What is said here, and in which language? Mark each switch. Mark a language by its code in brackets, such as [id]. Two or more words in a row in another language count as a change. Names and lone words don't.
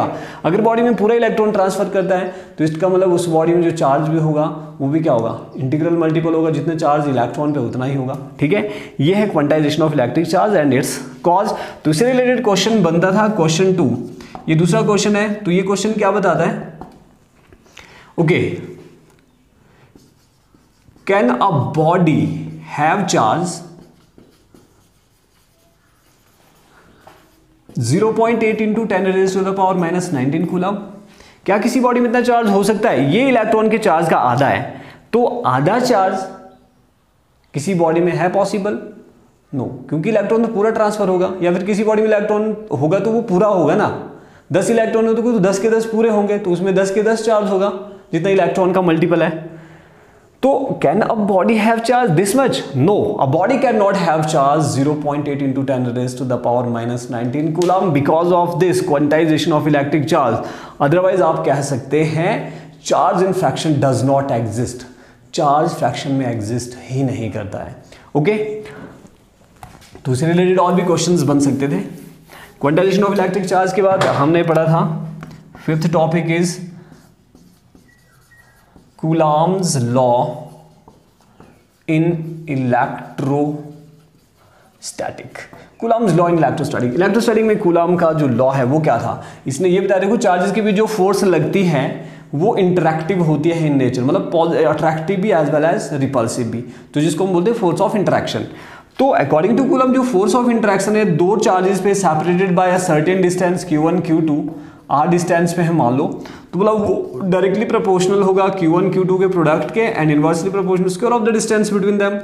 [hi] अगर बॉडी में पूरा [en] electron transfer [hi] करता है तो इसका मतलब उस बॉडी में जो चार्ज भी होगा वो भी क्या होगा, [en] integral multiple [hi] होगा, जितने चार्ज इलेक्ट्रॉन पे उतना ही होगा, ठीक है। ये है [en] quantization of electric charge and its cause. [hi] तो इससे [en] related question [hi] बनता था क्वेश्चन 2, ये दूसरा क्वेश्चन है। तो ये क्वेश्चन क्या बताता है, [en] Okay, can a body have charge 0.8 × 10⁻⁻19 coulomb. [hi] क्या किसी बॉडी में इतना चार्ज हो सकता है? ये इलेक्ट्रॉन के चार्ज का आधा है, तो आधा चार्ज किसी बॉडी में है पॉसिबल? नो, क्योंकि इलेक्ट्रॉन तो पूरा ट्रांसफर होगा, या फिर किसी बॉडी में इलेक्ट्रॉन होगा तो वो पूरा होगा ना, 10 इलेक्ट्रॉन हो तो 10 के 10 पूरे होंगे, तो उसमें 10 के 10 चार्ज होगा, जितना इलेक्ट्रॉन का मल्टीपल है। [en] तो can a body have charge this much? No, a body cannot have charge 0.8 × 10⁻⁻19 coulomb because of this quantization of electric charge. [hi] अदरवाइज आप कह सकते हैं [en] charge in fraction does not exist, charge fraction [hi] में एग्जिस्ट ही नहीं करता है। ओके, तो इससे रिलेटेड और भी क्वेश्चंस बन सकते थे। क्वांटाइजेशन ऑफ इलेक्ट्रिक चार्ज के बाद हमने पढ़ा था [en] 5th topic is Coulomb's law in electrostatic. Coulomb's law in electrostatic, [hi] इलेक्ट्रोस्टैटिक में कूलम का जो लॉ है वो क्या था, इसने ये बताया, देखो चार्जेस की भी जो फोर्स लगती है वो इंटरैक्टिव होती है [en] in nature, [hi] मतलब अट्रैक्टिव भी [en] as well as repulsive [hi] भी, तो जिसको हम बोलते हैं [en] force of interaction. [hi] तो [en] according to Coulomb [hi] जो [en] force of interaction [hi] है दो चार्जेस पे [en] separated by a certain distance [hi] Q1 Q2, आर डिस्टेंस पे है मान लो, तो मतलब वो [en] directly proportional [hi] होगा Q1 Q2 के प्रोडक्ट के [en] and inversely proportional square of the distance between them.